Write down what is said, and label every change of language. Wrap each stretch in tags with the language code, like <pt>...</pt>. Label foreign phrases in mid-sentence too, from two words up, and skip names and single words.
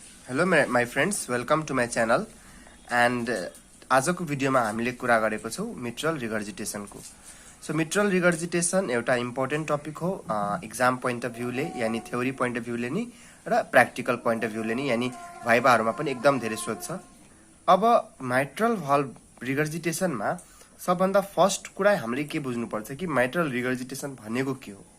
<en>hello my friends, welcome to my channel and</en> <ne>आजको भिडियोमा हामीले कुरा गरेको छौं</ne> <en>mitral regurgitation.</en> <ne>सो</ne> <en>mitral regurgitation</en> <ne>एउटा</ne> <en>important topic</en> <ne>हो</ne> <en>exam point of view</en> <ne>यानी</ne> <en>theory point of view</en> <ne>नि र</ne> <en>practical point of view</en> <ne>नि यानी भाइभाहरुमा पनि एकदम धेरै सोध्छ। अब</ne> <en>mitral valve regurgitation</en> <ne>सबभन्दा फर्स्ट कुरा हामीले के बुझ्नुपर्छ कि</ne> <en>mitral regurgitation</en> <ne>भनेको के हो।</ne>